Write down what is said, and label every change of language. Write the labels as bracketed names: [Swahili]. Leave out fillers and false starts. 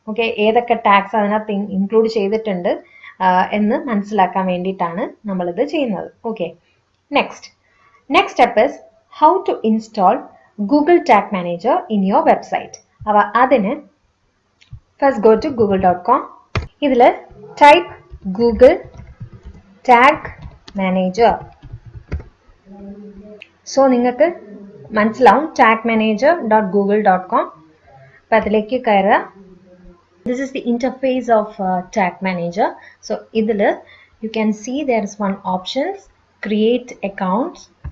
[Malayalam] Okay, ഏതൊക്കെ tags അതിനകത്ത് include ചെയ്തിട്ടുണ്ട് എന്ന് മനസ്സിലാക്കാൻ വേണ്ടിയിട്ടാണ് നമ്മളിത് ചെയ്യുന്നത്. [English] Okay, next step is how to install Google tag manager in your website. [Malayalam] അപ്പോൾ അതിന് [English] First go to google.com. ഇതിൽ type Google Tag Manager. [Malayalam] So നിങ്ങൾക്ക് മനസ്സിലാവും tagmanager.google.com. അപ്പം അതിലേക്ക് കയറുക. [English] This is the interface of tag manager. So ഇതിൽ you can see there is one options create accounts.